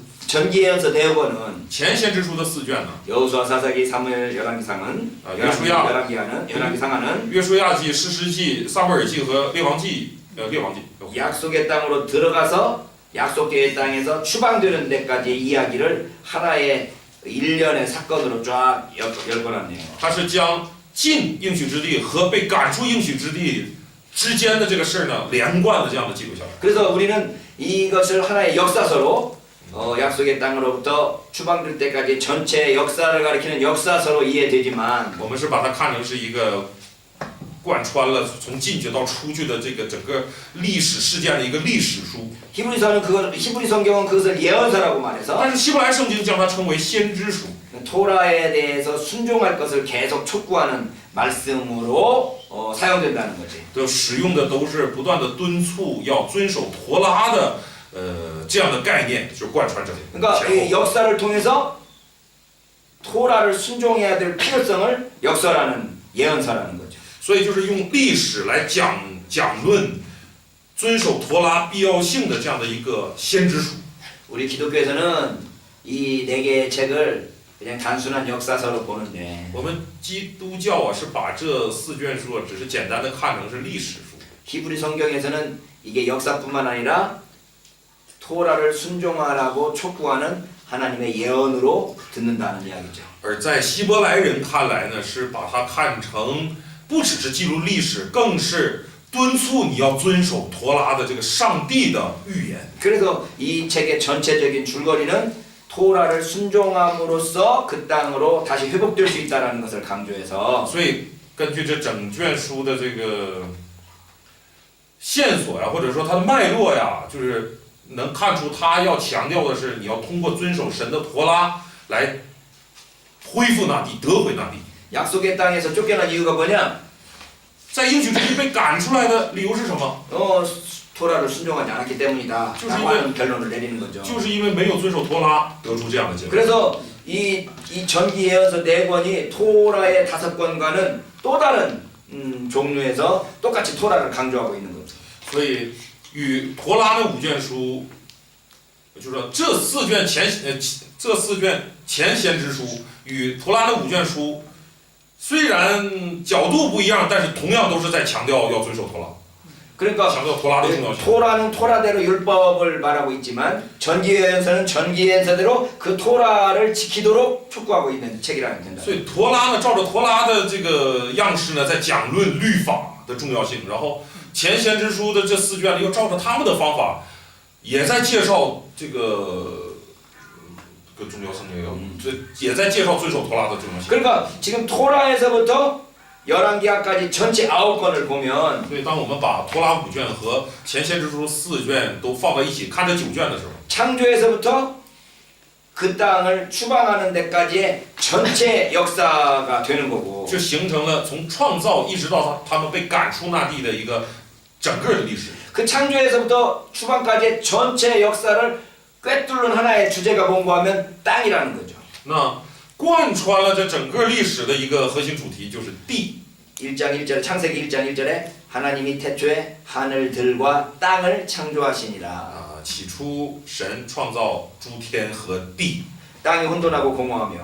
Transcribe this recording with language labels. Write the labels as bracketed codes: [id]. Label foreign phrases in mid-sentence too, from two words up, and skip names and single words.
[ko] 전기 예언서 4권은 [zh] 前先知书的4卷呢， [ko] 여호수아, 사사기, 사무엘, 열왕기상은 열왕기상하는 [zh] 约书亚记、士师记、撒母耳记和列王记， [ko] 약속의 땅으로 들어가서 약속의 땅에서 추방되는 데까지의 이야기를 하나의 일련의 사건으로 쫙 엮어놨네요. [zh] 它是将进应许之地和被赶出应许之地之间的这个事儿呢，连贯的这样的记录下来。 [ko] 그래서 우리는 이것을 하나의 역사서로 약속의 땅으로부터 추방될 때까지 전체 역사를 가리키는 역사서로 이해되지만 [zh] 我们是把它看成是一个贯穿了从进去到出去的这个整个历史事件的一个历史书。 [ko] 히브리 성경은 그것을 예언서라고 말해서 [zh] 但是希伯来圣经将它称为先知书。 [ko] 토라에 대해서 순종할 것을 계속 촉구하는 말씀으로 사용된다는 거지. [zh] 都使用的都是不断的敦促要遵守陀拉的这样的概念，就贯穿这里。 [ko] 그러니까 이 역사를 통해서 토라를 순종해야 될 필요성을 역설하는 예언서라는 거죠. [zh] 所以就是用历史来讲论遵守陀拉必要性的这样的一个先知书。 [ko] 우리 기독교에서는 이 네 개의 책을 그냥 단순한 역사서로 보는데 [zh] 我们基督教啊是把这4卷书只是简单的看成是历史书。 [ko] 히브리 성경에서는 이게 역사뿐만 아니라 토라를 순종하라고 촉구하는 하나님의 예언으로 듣는다는 이야기죠. [zh] 而在希伯来人看来呢，是把它看成不只是记录历史，更是敦促你要遵守陀拉的这个上帝的预言。 [ko] 그래서 이 책의 전체적인 줄거리는 토라를 순종함으로써 그 땅으로 다시 회복될 수 있다는 것을 강조해서 [zh] 所以根据这整卷书的这个线索呀，或者说它的脉络呀，就是能看出他要强调的是，你要通过遵守神的陀拉来恢复那地，得回那地。 [ko] 약속의 땅에서 쫓겨난 이유가 뭐냐? [zh] 在应许之地被赶出来的理由是什么？ [ko] 토라를 순종하지 않았기 때문이다. 라고 하는 결론을 내리는 거죠. [zh] 就是因为没有遵守陀拉，得出这样的结论。 [ko] 그래서 이 전기 예언서 4권이 토라의 5권과는 또 다른 종류에서 똑같이 토라를 강조하고 있는 거죠. [zh] 所以与陀拉的5卷书，就是说这4卷前先知书与陀拉的5卷书，虽然角度不一样，但是同样都是在强调要遵守陀拉， [ko] 그러니까 [zh] 强调陀拉的重要性。 [ko] 토라는 토라대로 율법을 말하고 있지만 전기예언서는 전기예언서대로 그 토라를 지키도록 촉구하고 있는 책이라는 된다. [zh] 所以陀拉呢，照着陀拉的这个样式呢，在讲论律法的重要性，然后前先知书的这4卷又照着他们的方法，也在介绍这个重要性也有，这也在介绍遵守陀拉的重要性。 [ko] 그러니까 지금 토라에서부터 열왕기하까지 전체 9권을 보면 [zh] 所以，当我们把陀拉5卷和前先知书4卷都放在一起看这9卷的时候， [ko] 창조에서부터 그 땅을 추방하는 데까지의 전체 역사가 되는 거고 [zh] 就形成了从创造一直到他们被赶出那地的一个整个的历史。 [ko] 그 창조에서부터 추방까지의 전체 역사를 꿰뚫는 하나의 주제가 뭔가 하면 땅이라는 거죠. [zh] 那贯穿了这整个历史的一个核心主题就是地。 [ko] 1장 1절 창세기 1장 1절에 하나님이 태초에 하늘들과 땅을 창조하시니라. [zh] 起初神创造诸天和地， [ko] 땅이 혼돈하고 공허하며